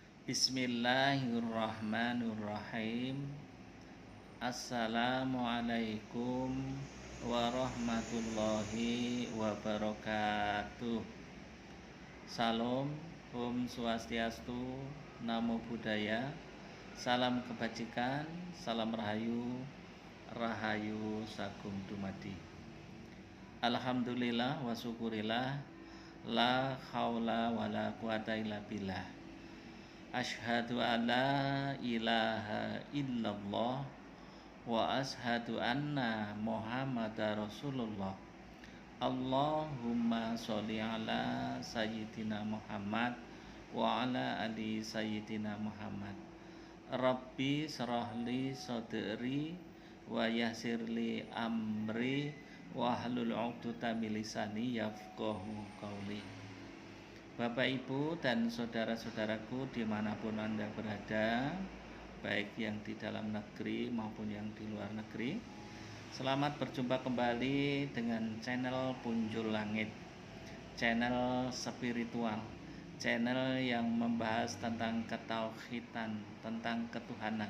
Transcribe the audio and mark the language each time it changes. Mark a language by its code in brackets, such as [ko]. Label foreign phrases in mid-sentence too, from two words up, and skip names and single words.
[ar] بسم الله الرحمن الرحيم. السلام عليكم ورحمة الله وبركاته. [id] Salam, [ban] Om Swastiastu, [pi] Namo Buddhaya, [id] salam kebajikan, salam rahayu, [jv] rahayu sagung dumadi. [ar] الحمد لله والشكر لله، لا حول ولا قوة إلا بالله. أشهد أن لا إله إلا الله وأشهد أن محمدا رسول الله. اللهم صل على سيدنا محمد وعلى آل سيدنا محمد wa ala ali sayyidina Muhammad. رب اشرح لي صدري ويسر لي أمري واحلل عقدة من لساني يفقهوا قولي. [id] Bapak, Ibu, dan saudara-saudaraku dimanapun Anda berada, baik yang di dalam negeri maupun yang di luar negeri, selamat berjumpa kembali dengan channel Punjul Langit, channel spiritual, channel yang membahas tentang ketauhidan, tentang ketuhanan.